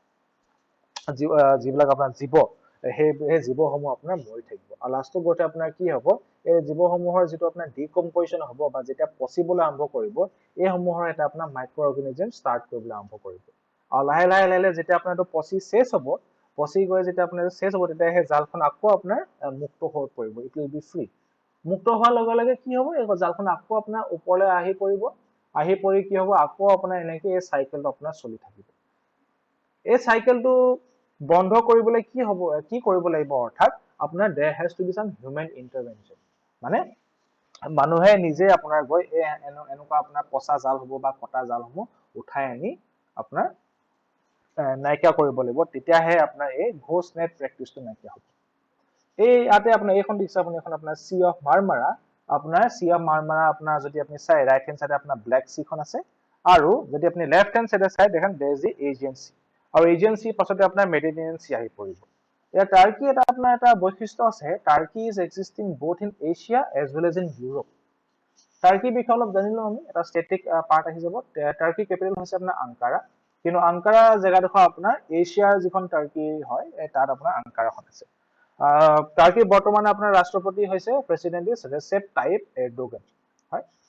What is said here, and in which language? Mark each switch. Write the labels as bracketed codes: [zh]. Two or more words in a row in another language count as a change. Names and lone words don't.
[as] যিবিলাক আপোনাৰ জীৱ সেই জীৱসমূহ আপোনাৰ মৰি থাকিব আৰু লাষ্টত গৈ আপোনাৰ কি হ'ব এই জীৱসমূহৰ যিটো আপোনাৰ ডিকম্পোজিশন হ'ব বা যেতিয়া পচিবলৈ আৰম্ভ কৰিব এই সমূহৰ এটা আপোনাৰ মাইক্ৰ অৰ্গানিজম ষ্টাৰ্ট কৰিবলৈ আৰম্ভ কৰিব আৰু লাহে লাহে যেতিয়া আপোনাৰ এইটো পচি শেষ হ'ব পচি গৈ যেতিয়া আপোনাৰ শেষ হ'ব তেতিয়া সেই জালখন আকৌ আপোনাৰ মুক্ত হৈ পৰিব [en] it will be free [as] মুক্ত হোৱাৰ লগে লগে কি হ'ব এই জালখন আকৌ আপোনাৰ ওপৰলৈ আহি পৰি কি হ'ব আকৌ আপোনাৰ এনেকৈ এই চাইকেলটো আপোনাৰ চলি থাকিব এই চাইকেলটো বন্ধ কৰিবলৈ কি কৰিব লাগিব অৰ্থাৎ আপোনাৰ [en] there has to be some human intervention [as] মানে মানুহে নিজে আপোনাৰ গৈ এনেকুৱা আপোনাৰ পচা জাল হ'ব বা কটা জালসমূহ উঠাই আনি আপোনাৰ নাইকিয়া কৰিব লাগিব তেতিয়াহে আপোনাৰ এই [en] ghost net [as] প্ৰেক্টিছটো নাইকিয়া হ'ব এই ইয়াতে আপোনাৰ এইখন দিছে আপুনি এখন আপোনাৰ সি অফ মাৰ্মাৰা আপোনাৰ সি অফ মাৰ্মাৰা আপোনাৰ যদি আপুনি চাই [en] right hand side [as] আপোনাৰ ব্ল্যাক সিখন আছে আৰু যদি আপুনি [en] left hand side [as] চাই দেখেন [en] there is the Aegean Sea [as] আৰু Aegean Sea পাছতে আপোনাৰ মেডিটেৰিয়ান সি আহি পৰিব ইয়াৰ টাৰ্কি এটা আপোনাৰ এটা বৈশিষ্ট্য আছে [en] Turkey is existing both in Asia as well as in Europe [as] টাৰ্কি বিষয়ে অলপ জানিলো আমি এটা [en] static part [as] আহি যাব টাৰ্কি কেপিটেল হৈছে আপোনাৰ আংকাৰা কিন্তু আংকাৰা জেগাডোখৰ আপোনাৰ এছিয়াৰ যিখন টাৰ্কি হয় তাত আপোনাৰ আংকাৰাখন আছে টাৰ্কি বৰ্তমানে আপোনাৰ ৰাষ্ট্ৰপতি হৈছে প্ৰেসিডেন্ট ৰেচেপ টাইপ এৰডোগান হয়